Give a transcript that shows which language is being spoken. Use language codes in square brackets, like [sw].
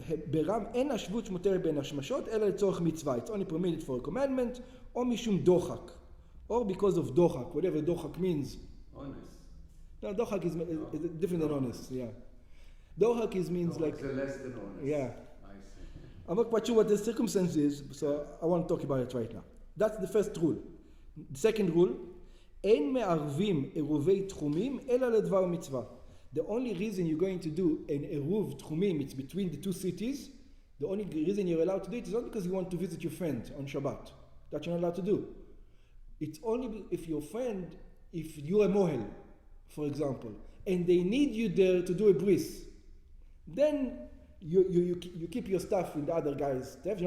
[he] ברם אין השבות שמותרת בין השמשות אלא לצורך מצווה. [en] It's only permitted for a commandment, [he] או משום דוחק, [en] or because of דוחק, whatever דוחק means. Honest. No, דוחק is different than honest. Yeah, דוחק means like. It's less than honest. Yeah. I see. I'm not quite sure what the circumstance is, so I want to talk about it right now. That's the first rule. The second rule, [he] אין מערבים עירובי תחומים אלא לדבר מצווה. [en] The only reason you're going to do an Eruv Tchumim, it's between the two cities, the only reason you're allowed to do it is not because you want to visit your friend on Shabbat. That you're not allowed to do. It's only if your friend, if you're a Moed, for example, and they need you there to do a bris, then you keep your stuff in the other guy's stuff.